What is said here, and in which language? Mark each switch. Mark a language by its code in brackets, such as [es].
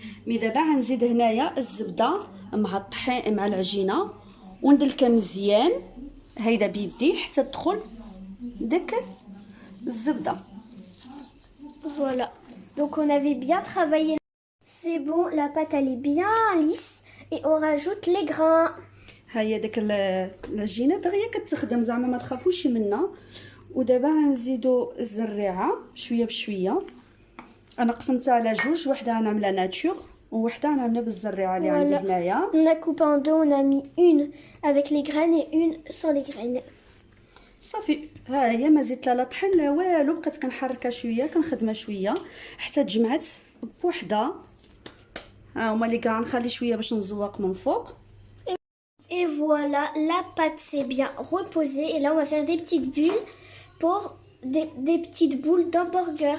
[ar] مي دابا غنزيد هنايا الزبده مع الطحين مع العجينه وندلكها مزيان هيدا بيدي حتى تدخل داك الزبده. [fr] Voilà. Donc on avait bien travaillé. C'est bon, la pâte elle est bien lisse et on rajoute les grains. [ar] هيا داك العجينه دغيا كتخدم زعما ما تخافوش منها. ودابا غنزيدو الزريعه شويه بشويه. انا قسمتها على جوج، وحده غنعملها ناتور ووحده غنعملها بالزريعه اللي عندي هنايا. [fr] On a coupé en deux, on a mis une avec les graines et une sans les graines. [ar] صافي ها هي ما زدت لا طحين لا والو، بقيت كنحركها شويه كنخدمها شويه حتى تجمعت بوحده. ها هما اللي كاع نخلي شويه باش نزوق من فوق. [fr] Et voilà, la pâte s'est bien reposée. Et là, on va faire des petites bulles pour des petites boules d'hamburger.